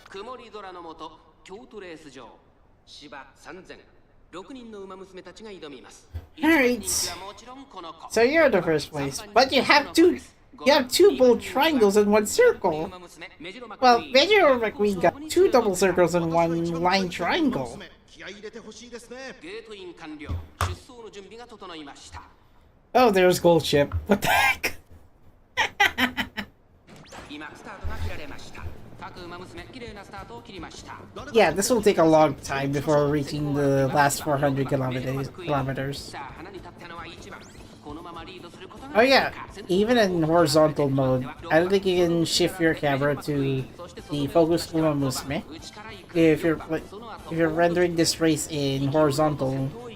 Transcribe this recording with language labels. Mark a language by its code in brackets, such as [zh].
[ja] 曇り空の下、京都レース場、芝3000、6人の馬娘たちが挑みます。 [en] Alright. [ja] 一番人気はもちろんこの子。 [en] So you're the first place, but you have two bold triangles in one circle. Well, Mejiro McQueen got 2 double circles in 1 line triangle. [ja] ゲートイン完了。出走の準備が整いました。 [en] Oh, there's Gold Ship. What the heck? [ja] 今スタートが切られました。各馬娘綺麗なスタートを切りました。 [en] Yeah, this will take a long time before reaching the last 400 kilometers. [ja] さあ花に立ったのは1番。このままリードすることが [en] Oh yeah, even in horizontal mode, I don't think you can shift your camera to the focus Umamusume. If you're rendering this race in horizontal.